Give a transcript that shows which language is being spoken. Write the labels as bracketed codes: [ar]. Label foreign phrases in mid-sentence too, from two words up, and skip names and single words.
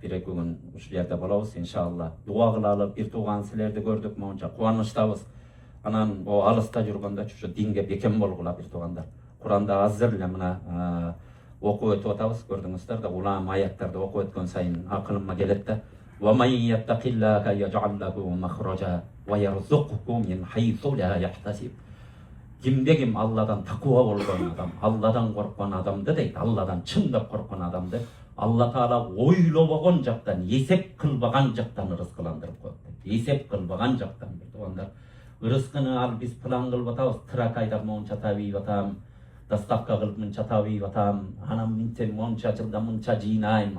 [ky] Бир-эки күн ушул жерде болобуз иншалла. Дуа кылалы, бир тууган силерди көрдүк, моунча кубанычтабыз. Анан бул алыста жүргөндө ушу динге бекем болгула бир туугандар. Кур'анда азыр эле мына окуп өтүп атабыз, көрдүңүздөр да, улам аяттарды окуп өткөн сайын акылыма келет да. [ar] ومن يتق الله يجعل له مخرجا ويرزقه من حيث لا يحتسب. [ky] Ким Алладан такуа болгон адам, Алладан корккон адамды дейт, Алладан чындап корккон адамды Алла Таала ойлобогон жактан, эсеп кылбаган жактан ырыскыландырып коет дейт. Эсеп кылбаган жактан бирдигандар. Ырыскыны ал биз план кылып атабыз, тракайда монча табип атам, доставка кылып мынча табип атам, анан мынтем монча жылда мынча жыйнайм.